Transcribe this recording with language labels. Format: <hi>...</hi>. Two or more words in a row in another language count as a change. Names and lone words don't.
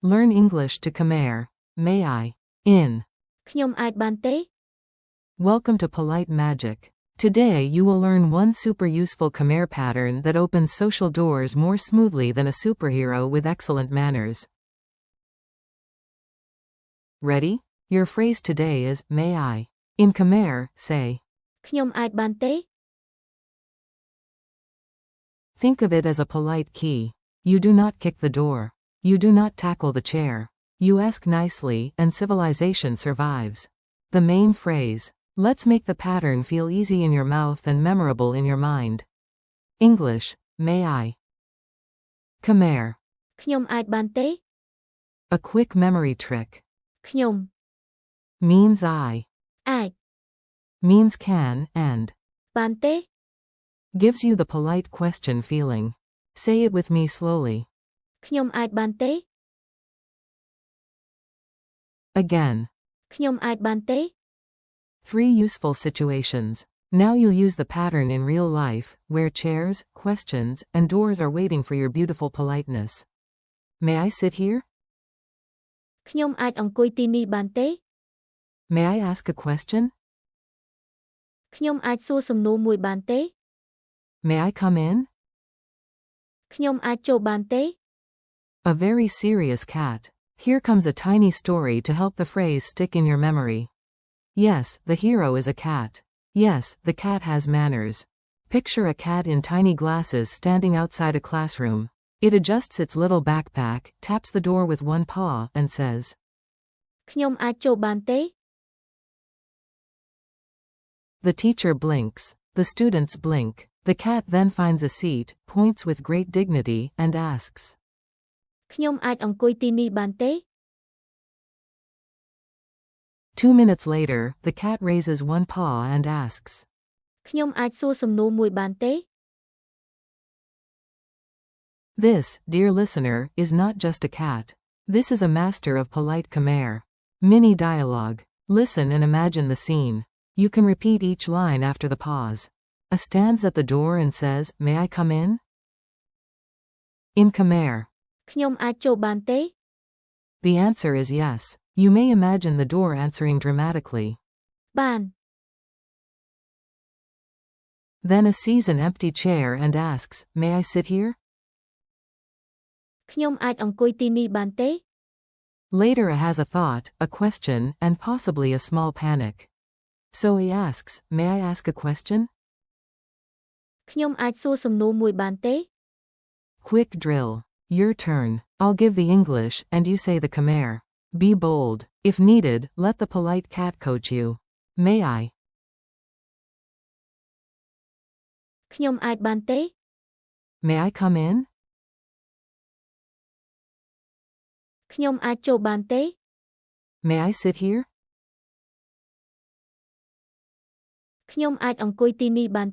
<en>Learn English to Khmer. May I? In.</en> <km>ខ្ញុំអាចបានទេ</km> <en>Welcome to Polite Magic. Today you will learn one super useful Khmer pattern that opens social doors more smoothly than a superhero with excellent manners. Ready? Your phrase today is, may I? In Khmer, say.</en> <km>ខ្ញុំអាចបានទេ</km> <en>Think of it as a polite key. You do not kick the door. You do not tackle the chair. You ask nicely, and civilization survives. The main phrase. Let's make the pattern feel easy in your mouth and memorable in your mind. English, may I? Khmer.</en> <km>ខ្ញុំអាចបានទេ</km> <en>A quick memory trick.</en> <km>ខ្ញុំ</km> <en>Means I.</en> <km>អាច</km> <en>Means can, and.</en> <km>បានទេ</km> <en>Gives you the polite question feeling. Say it with me slowly.</en> <km>ខ្ញុំអាចបានទេ</km> <en>Again.</en> <km>ខ្ញុំអាចបានទេ</km> <en>3 useful situations. Now you'll use the pattern in real life, where chairs, questions, and doors are waiting for your beautiful politeness. May I sit here?</en> <km>ខ្ញុំអាចអង្គុយទីនេះបានទេ</km> <en>May I ask a question?</en> <km>ខ្ញុំអាចសួរសំណួរមួយបានទេ</km> <en>May I come in?</en> <km>ខ្ញុំអាចចូលបានទេ</km> <en>A very serious cat. Here comes a tiny story to help the phrase stick in your memory. Yes, the hero is a cat. Yes, the cat has manners. Picture a cat in tiny glasses standing outside a classroom. It adjusts its little backpack, taps the door with one paw, and says,</en> <km>ខ្ញុំអាចចូលបានទេ</km> <en>The teacher blinks. The students blink. The cat then finds a seat, points with great dignity, and asks,</en> <km>ខ្ញុំអាចអង្គុយទីនេះបានទេ</km> <en>2 minutes later, the cat raises one paw and asks,</en> <km>ខ្ញុំអាចសួរសំណួរមួយបានទេ</km> <en>This, dear listener, is not just a cat. This is a master of polite Khmer. Mini dialogue. Listen and imagine the scene. You can repeat each line after the pause. A stands at the door and says, May I come in? In Khmer.</en> <km>ខ្ញុំអាចចូលបានទេ</km> <en>The answer is yes. You may imagine the door answering dramatically.</en> <km>បាន</km> <en>Then a sees an empty chair and asks, May I sit here?</en> <km>ខ្ញុំអាចអង្គុយទីនេះបានទេ</km> <en>Later it has a thought, a question, and possibly a small panic. So he asks, May I ask a question?</en> <km>ខ្ញុំអាចសួរសំណួរមួយបានទេ</km> <en>Quick drill. Your turn. I'll give the English, and you say the Khmer. Be bold. If needed, let the polite cat coach you. May I?</en> <km>ខ្ញុំអាចបានទេ</km> <en>May I come in?</en> <km>ខ្ញុំអាចចូលបានទេ</km> <en>May I sit here?</en> <km>ខ្ញុំអាចអង្គុយទីនេះបានទេ</km>